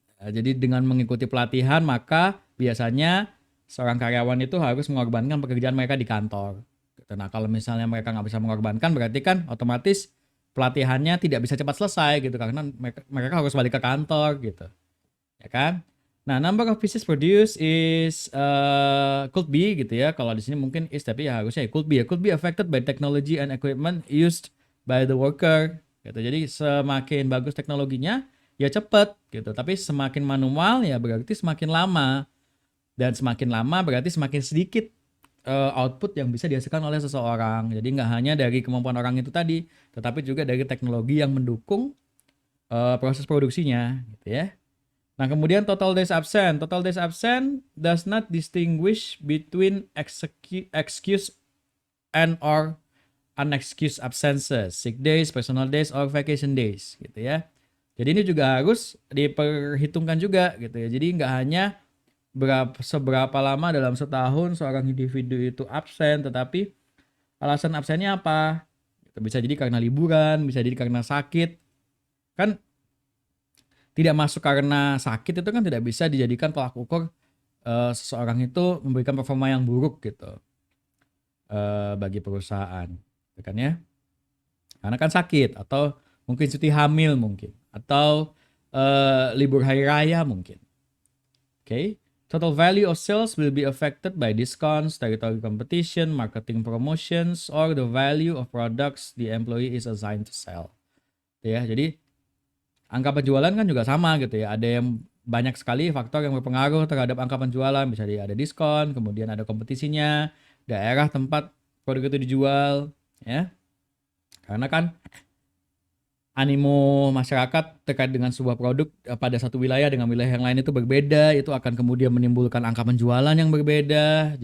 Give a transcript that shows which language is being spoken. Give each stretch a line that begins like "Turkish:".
Indonesian: Jadi dengan mengikuti pelatihan maka biasanya seorang karyawan itu harus mengorbankan pekerjaan mereka di kantor. Gitu. Nah kalau misalnya mereka nggak bisa mengorbankan, berarti kan otomatis pelatihannya tidak bisa cepat selesai gitu karena mereka harus balik ke kantor gitu, ya kan?
English: Nah, number of pieces produced is could be
Indonesian: gitu ya. Kalau di sini mungkin is, tapi ya harusnya
English: could be. Could be affected by technology and equipment used by the worker. Gitu.
Indonesian: Jadi semakin bagus teknologinya, ya cepat gitu. Tapi semakin manual ya berarti semakin lama, dan semakin lama berarti semakin sedikit output yang bisa dihasilkan oleh seseorang. Jadi nggak hanya dari kemampuan orang itu tadi, tetapi juga dari teknologi yang mendukung proses produksinya, gitu ya. Nah, kemudian
English: total days absent. Total days absent does not distinguish between excuse and or unexcused absences, sick days, personal days, or vacation days,
Indonesian: gitu ya. Jadi ini juga harus diperhitungkan juga, gitu ya. Jadi nggak hanya seberapa lama dalam setahun seorang individu itu absen, tetapi alasan absennya apa? Bisa jadi karena liburan, bisa jadi karena sakit. Kan tidak masuk karena sakit itu kan tidak bisa dijadikan tolak ukur seseorang itu memberikan performa yang buruk gitu bagi perusahaan, gitu kan ya? Karena kan sakit atau mungkin cuti hamil mungkin atau libur hari raya mungkin. Okay.
English: Total value of sales will be affected by discounts, territory competition, marketing promotions, or the value of products the employee is assigned to sell.
Indonesian: Ya, jadi angka penjualan kan juga sama gitu ya. Ada yang banyak sekali faktor yang berpengaruh terhadap angka penjualan. Bisa ada diskon, kemudian ada kompetisinya, daerah tempat produk itu dijual, ya. Karena kan animo masyarakat terkait dengan sebuah produk pada satu wilayah dengan wilayah yang lain itu berbeda, itu akan kemudian menimbulkan angka penjualan yang berbeda.